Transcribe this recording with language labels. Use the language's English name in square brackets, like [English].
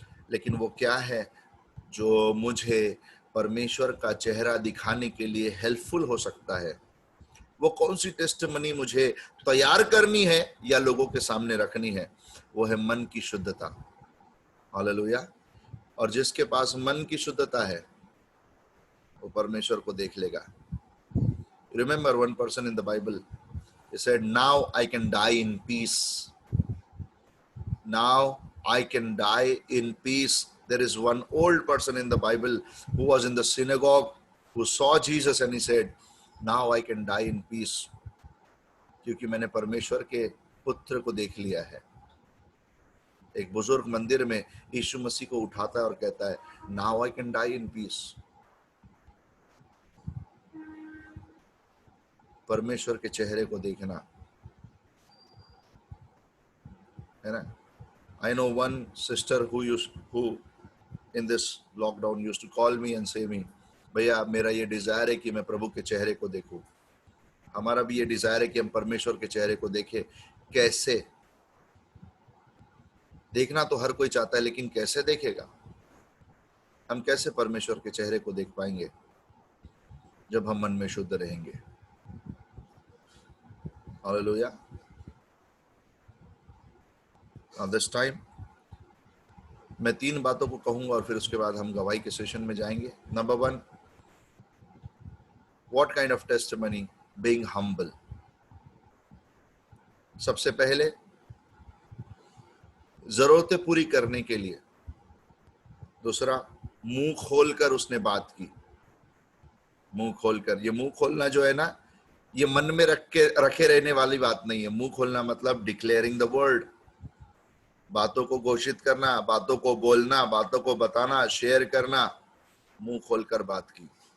[Hindi] लेकिन वो क्या है जो मुझे परमेश्वर का चेहरा दिखाने के लिए हेल्पफुल हो सकता है? वो कौन सी टेस्टिमनी मुझे तैयार करनी है या लोगों के सामने रखनी है? वो है मन की शुद्धता. हालेलुया. और जिसके पास मन की शुद्धता है वो परमेश्वर को देख लेगा. [English] Remember one person in the Bible, he said, now I can die in peace. Now I can die in peace. There is one old person in the Bible who was in the synagogue, who saw Jesus and he said, now I can die in peace. [Hindi] क्योंकि मैंने परमेश्वर के पुत्र को देख लिया है. एक बुजुर्ग मंदिर में यीशु मसीह को उठाता है और कहता है, [English] now I can die in peace. [Hindi] परमेश्वर के चेहरे को देखना है ना. [English] I know one sister who in this lockdown used to call me and say me, [Hindi] भैया मेरा ये डिजायर है कि मैं प्रभु के चेहरे को देखूं. हमारा भी ये डिजायर है कि हम परमेश्वर के चेहरे को देखें. कैसे देखना तो हर कोई चाहता है, लेकिन कैसे देखेगा? हम कैसे परमेश्वर के चेहरे को देख पाएंगे? जब हम मन में शुद्ध रहेंगे. हालेलुया. [English] Now this time [Hindi] मैं 3 बातों को कहूंगा और फिर उसके बाद हम गवाही के सेशन में जाएंगे. [English] Number 1, what kind of testimony? Being humble. [Hindi] सबसे पहले जरूरतें पूरी करने के लिए. दूसरा, मुंह खोलकर उसने बात की. मुंह खोलकर, ये मुंह खोलना जो है ना, ये मन में रखे रहने वाली बात नहीं है। मुंह खोलना मतलब [English] declaring the word, [Hindi] बातों को घोषित करना, बातों को बोलना, बातों को बताना, शेयर करना, मुंह खोलकर बात की।